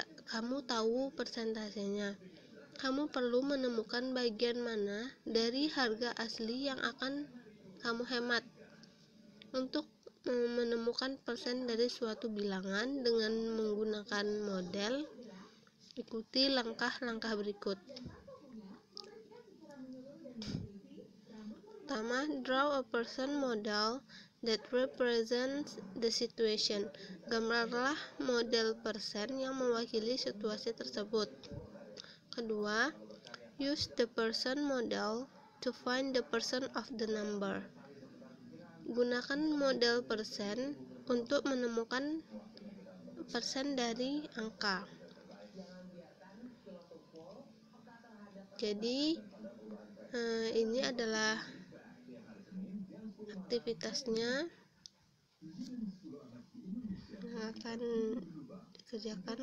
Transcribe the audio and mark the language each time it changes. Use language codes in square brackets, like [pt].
[id] Kamu tahu persentasenya. Kamu perlu menemukan bagian mana dari harga asli yang akan kamu hemat. Untuk menemukan persen dari suatu bilangan dengan menggunakan model, ikuti langkah-langkah berikut. Pertama, [en] draw a percent model that represents the situation. [id] Gambarlah model persen yang mewakili situasi tersebut. Kedua, [en] use the percent model to find the percent of the number. [id] Gunakan model persen untuk menemukan persen dari angka. Jadi, ini adalah aktivitasnya yang akan dikerjakan.